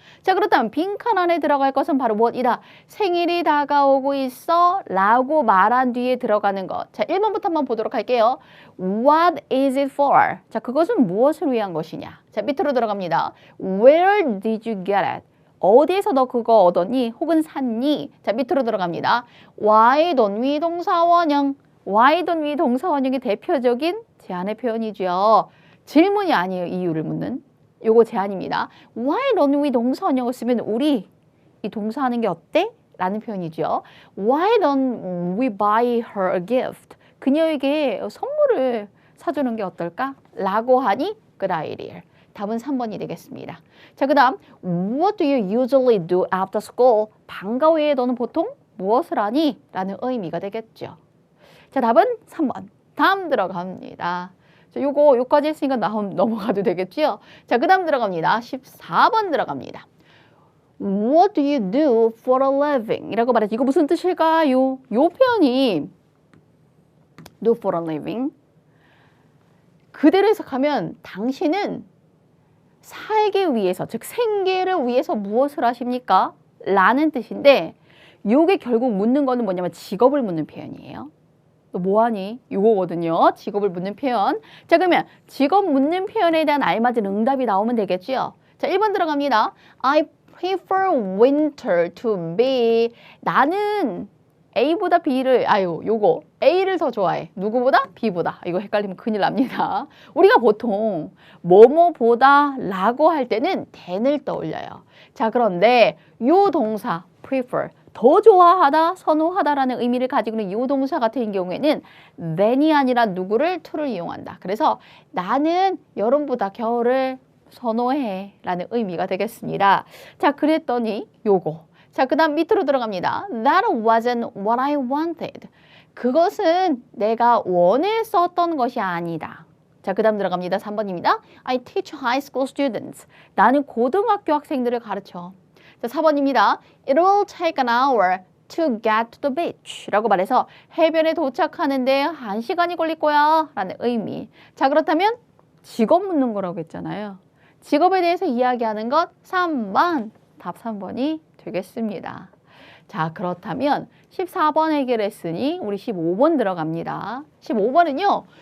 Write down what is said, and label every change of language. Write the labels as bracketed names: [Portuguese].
[Korean] 자, 그렇다면 빈칸 안에 들어갈 것은 바로 무엇이다? 생일이 다가오고 있어 라고 말한 뒤에 들어가는 것. 자, 1번부터 한번 보도록 할게요. [English] What is it for? [Korean] 자, 그것은 무엇을 위한 것이냐? 자, 밑으로 들어갑니다. [English] Where did you get it? [Korean] 어디에서 너 그거 얻었니? 혹은 샀니? 자, 밑으로 들어갑니다. [English] Why don't we 동사원형. Why don't we [Korean] 동사원형의 대표적인 제안의 표현이죠. 질문이 아니에요. 이유를 묻는. 요거 제안입니다. [English] Why don't we [Korean] 동사원형을 쓰면 우리 이 동사하는 게 어때? 라는 표현이죠. [English] Why don't we buy her a gift? [Korean] 그녀에게 선물을 사주는 게 어떨까? 라고 하니 [English] good idea. [Korean] 답은 3번이 되겠습니다. 자, 그 다음 [English] What do you usually do after school? [Korean] 방과 후에 너는 보통 무엇을 하니? 라는 의미가 되겠죠. 자, 답은 3번. 다음 들어갑니다. 자, 요까지 했으니까 넘어가도 되겠죠? 자, 그 다음 들어갑니다. 14번 들어갑니다. [English] What do you do for a living? [Korean] 이라고 말했지. 이거 무슨 뜻일까요? 요 표현이 [English] do for a living. [Korean] 그대로 해석하면 당신은 살기 위해서, 즉 생계를 위해서 무엇을 하십니까? 라는 뜻인데 요게 결국 묻는 거는 뭐냐면 직업을 묻는 표현이에요. 너 뭐하니? 이거거든요. 직업을 묻는 표현. 자, 그러면 직업 묻는 표현에 대한 알맞은 응답이 나오면 되겠죠. 자, 1번 들어갑니다. [English] I prefer winter to be. [Korean] 나는 A보다 B를, 요거 A를 더 좋아해. 누구보다? B보다. 이거 헷갈리면 큰일 납니다. 우리가 보통 뭐뭐보다 라고 할 때는 than을 떠올려요. 자, 그런데 요 동사 prefer, 더 좋아하다, 선호하다라는 의미를 가지고 있는 요 동사 같은 경우에는 than이 아니라 누구를 to를 이용한다. 그래서 나는 여름보다 겨울을 선호해 라는 의미가 되겠습니다. 자, 그랬더니 요거. 자, 그 다음 밑으로 들어갑니다. [English] That wasn't what I wanted. [Korean] 그것은 내가 원했었던 것이 아니다. 자, 그 다음 들어갑니다. 3번입니다. [English] I teach high school students. [Korean] 나는 고등학교 학생들을 가르쳐. 자, 4번입니다. [English] It will take an hour to get to the beach. [Korean] 라고 말해서 해변에 도착하는데 1시간이 걸릴 거야. 라는 의미. 자, 그렇다면 직업 묻는 거라고 했잖아요. 직업에 대해서 이야기하는 것 3번. 답 3번이 되겠습니다. 자, 그렇다면 14번 해결했으니 우리 15번 들어갑니다. 15번은요.